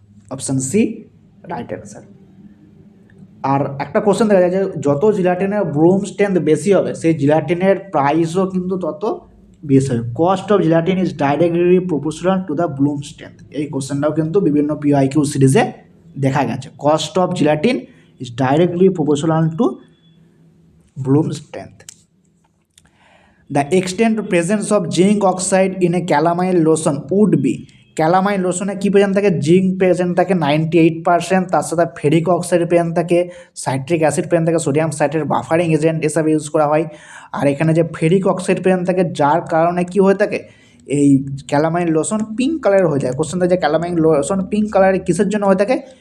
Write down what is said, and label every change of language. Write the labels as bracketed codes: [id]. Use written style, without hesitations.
[en] Option C right answer. [bn] আর একটা question দেখা যায় যে যত জিলাটিনের ব্লুম স্ট্রেংথ বেশি হবে সেই জিলাটিনের প্রাইসও কিন্তু তত বেশি হবে। [en] Cost of gelatin is directly proportional to the bloom strength. [bn] এই কোশ্চেনটাও কিন্তু বিভিন্ন PYQ সিরিজে দেখা গেছে। [en] Cost of gelatin is directly proportional to bloom strength. The extent presence of zinc oxide in a calamine lotion would be, [bn] calamine লোশনে key present থাকে? Zinc present থাকে 98%, তার সাথে ফেরিক অক্সাইড প্রেজেন্ট থাকে, সাইট্রিক অ্যাসিড প্রেজেন্ট থাকে, sodium citrate buffering agent হিসাবে use করা হয়। আর এখানে যে ফেরিক অক্সাইড প্রেজেন্ট থাকে যার কারণে কী হয়ে থাকে? এই ক্যালামাইন লোশন পিঙ্ক কালারের হয়ে যায়। কোশ্চেনটা যে ক্যালামাইন লোশন পিঙ্ক কালারের কিসের জন্য হয়ে থাকে?